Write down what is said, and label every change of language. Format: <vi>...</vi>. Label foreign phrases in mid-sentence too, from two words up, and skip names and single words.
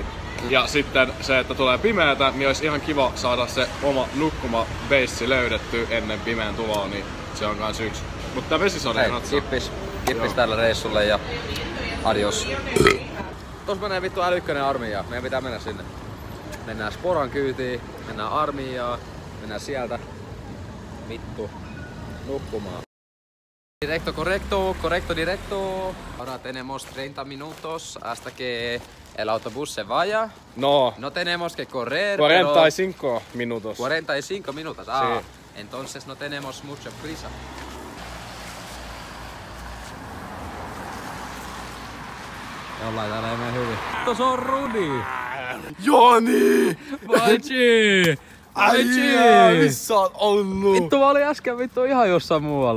<fi>Ja sitten se, että tulee pimeätä, niin olisi ihan kiva saada se oma nukkuma-beissi löydetty ennen pimeän tuloa, niin se on kans yksi. Mutta tää vesisode natsaa. Kippis tällä reissulle ja adios. Tos menee vittu älykkönen armeija, meidän pitää mennä sinne. Mennään Sporan kyytiin, mennään armeijaan, mennään sieltä vittu nukkumaan.</fi> <es>Directo, correcto, directo. Ahora tenemos 30 minutos hasta que el autobús se vaya. No tenemos que correr. 45 minutos. 45 minutos, sí. Entonces no tenemos mucha prisa.</es> <fi>Jollain täällä ei mene hyvin. Tos on Rudi! Joni! Vaitsi! Missä oot ollut? Vittu mä olin äsken vittu ihan jossain muualla.</fi>